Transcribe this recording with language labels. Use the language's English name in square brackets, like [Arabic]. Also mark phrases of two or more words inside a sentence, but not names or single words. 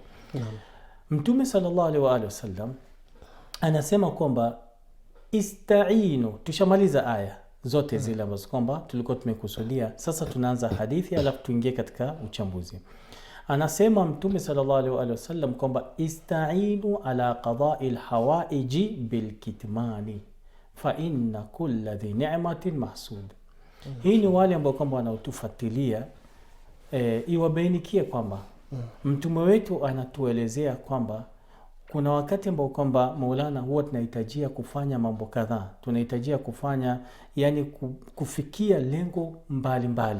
[Swahili] Mtume [Arabic] صلى الله عليه وسلم [Swahili] anasema kwamba istainu, tushamaliza aya zote zile ambazo kwamba tulikuwa tumekusudia. Sasa tunaanza hadithi alafu tuingie katika uchambuzi. Anasema Mtume [Arabic] صلى الله عليه وسلم kwamba استعينوا على قضاء الحوائج بالكتمان فإن كل ذي نعمة محسود. [Swahili] Hii ni wale ambao kwamba wanaotufuatilia iwabainikie kwamba mtume wetu anatuelezea kwamba kuna wakati ambao kwamba Maulana huwa tunahitajia kufanya mambo kadhaa, tunahitajia kufanya yani kufikia lengo mbalimbali.